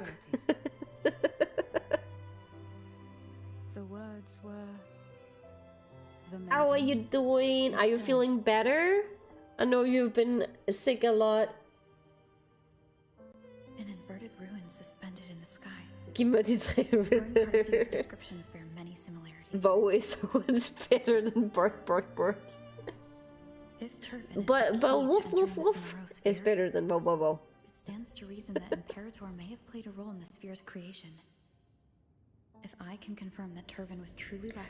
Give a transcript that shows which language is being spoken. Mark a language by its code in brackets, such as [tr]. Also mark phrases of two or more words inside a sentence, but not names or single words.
[en] possibilities. The words were... The How are maiden you doing? Are you dead. feeling better? I know you've been sick a lot. An inverted ruin suspended in the sky. [da] Giv mig de tre [en] According to Cartesia's [da] ved. [en] descriptions bear many similarities. Voe is so much better than bark bark bark. If Turvin is But the key to woof entering woof the woof Somaro is sphere, better than wow wow wow. it stands to reason that Imperator may have played a role in the sphere's creation. If I can confirm that Turvin was truly left